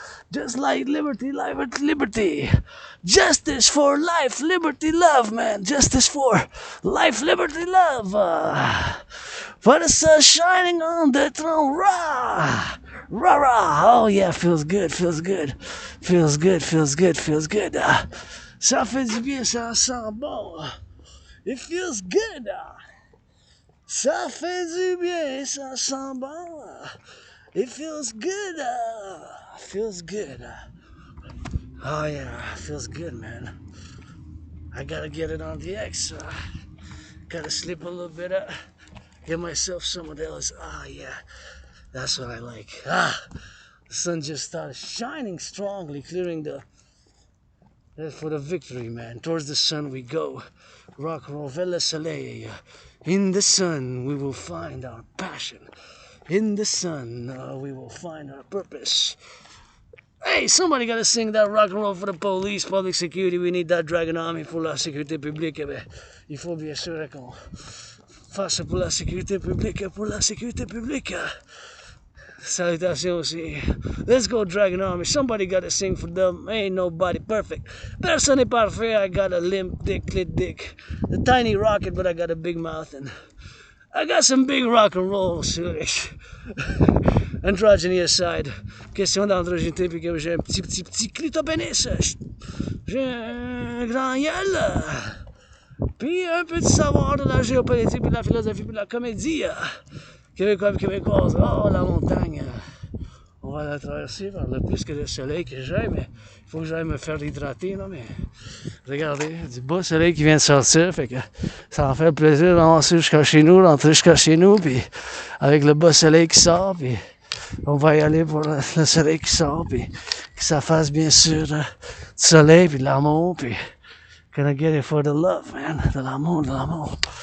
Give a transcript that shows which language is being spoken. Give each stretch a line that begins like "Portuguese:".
English: Just like liberty, life, liberty. Justice for life, liberty, love, man. Justice for life, liberty, love. For the sun shining on the throne. Rah! Rah, rah. Oh, yeah, feels good, feels good. Feels good, feels good, feels good.
French: Ça fait du bien, ça sent bon.
English: It feels good.
French: Ça fait du bien, ça sent bon.
English: It feels good. Feels good. Oh yeah, feels good, man. I gotta get it on the X. Gotta sleep a little bit. Get myself some of those. Oh yeah, that's what I like. The sun just started shining strongly, clearing the. For the victory, man. Towards the sun we go. Rock and roll,
French: vers le soleil.
English: In the sun we will find our passion. In the sun we will find our purpose. Hey, somebody gotta sing that rock and roll for the police, public security. We need that Dragon Army
French: pour la sécurité publique. Eh ben, il faut bien sûr qu'on fasse pour la sécurité publique, pour la sécurité publique. Salutations aussi.
English: Let's go, Dragon Army. Somebody gotta sing for them. Ain't nobody perfect.
French: Personne n'est parfait.
English: I got a limp dick, clit dick. A tiny rocket, but I got a big mouth. And I got some big rock and roll, Suresh. Androgyny aside.
French: Question d'androgynété, puis que j'ai un petit clitopénis. J'ai un grand gueule. Puis un peu de savoir de la géopolitique, puis de la philosophie, puis de la comédie. Québécois et québécoises, oh la montagne, on va la traverser par le plus que le soleil que j'ai, mais il faut que j'aille me faire hydrater, non mais regardez, du beau soleil qui vient de sortir, fait que ça en fait plaisir d'avancer jusqu'à chez nous, rentrer jusqu'à chez nous, puis avec le beau soleil qui sort, puis on va y aller pour le soleil qui sort, puis que ça fasse bien sûr du soleil, puis de l'amour, puis
English: gonna get it for the love, man,
French: de l'amour, de l'amour.